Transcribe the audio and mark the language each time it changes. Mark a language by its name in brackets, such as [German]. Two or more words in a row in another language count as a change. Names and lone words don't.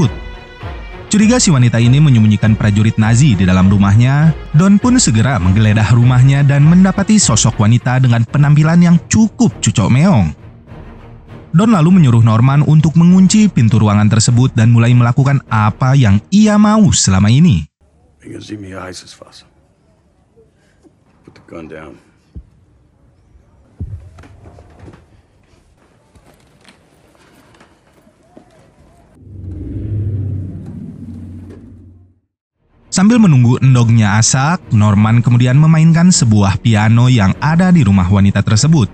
[Indonesian] Curiga si wanita ini menyembunyikan prajurit Nazi di dalam rumahnya, Don pun segera menggeledah rumahnya dan mendapati sosok wanita dengan penampilan yang cukup cucok meong. Don lalu menyuruh Norman untuk mengunci pintu ruangan tersebut dan mulai melakukan apa yang ia mau selama ini. [German] Wegen Sie mir heißes Wasser. [English] Put the gun down. [Indonesian] Sambil menunggu [Sundanese] endognya asak, [Indonesian] Norman kemudian memainkan sebuah piano yang ada di rumah wanita tersebut.